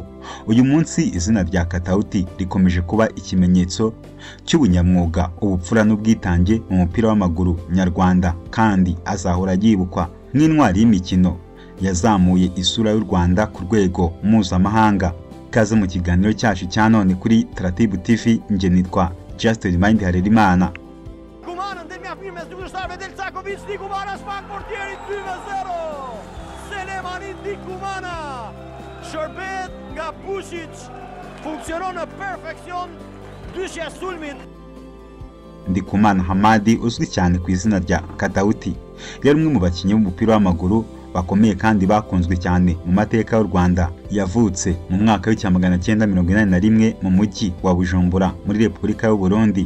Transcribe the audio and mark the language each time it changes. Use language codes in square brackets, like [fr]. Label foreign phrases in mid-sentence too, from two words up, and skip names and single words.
[rw] Uyu munsi izina rya Katauti rikomeje kuba ikimenyetso cy'ubunyamwuga, ubupfura n'ubwitange mu mupira w'amaguru nyarwanda, kandi azahora yibukwa nk'intwari y'imikino yazamuye isura y'u Rwanda ku rwego mpuzamahanga. Kaze mu kiganiro cyacu cya none kuri Tratibu TV. Nje nitwa Justin Mind Harerimana. [sq] Ndikumana spak portieri 2-0. Selemani Ndikumana, shërbet nga Bušić, funksionon në perfekcion dyshja sulmit. [rw] Ndikumana Hamadi, uzwi cyane ku izina rya Katauti, yari umwe mu bakinnyi b'umupira w'amaguru bakomeye kandi bakunzwe cyane mu mateka y'u Rwanda. Yavutse mu mwaka w'1981 mu mujyi wa Bujumbura muri Repubulika y'u Burundi.